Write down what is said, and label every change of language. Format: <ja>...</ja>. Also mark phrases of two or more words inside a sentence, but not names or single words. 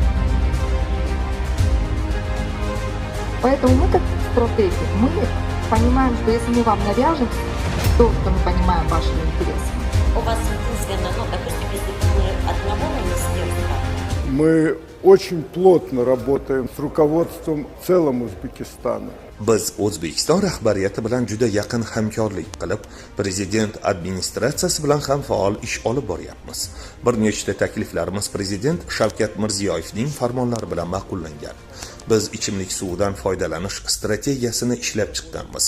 <ru>Поэтому мы как стратеги, мы понимаем, что если мы вам навяжем то, что мы понимаем вашими интересами. У вас единственное, допустим, если мы одного министерства. Мы очень плотно работаем с руководством в целом Узбекистана.</ru> <uz>Biz O'zbekiston rahbariyati bilan juda yaqin hamkorlik qilib, prezident administratsiyasi bilan ham faol ish olib boryapmiz. Bir nechta takliflarimiz prezident Shavkat Mirziyoyevning farmonlari bilan ma'qullangan. Biz ichimlik suvidan foydalanish strategiyasini ishlab chiqqanmiz.</uz>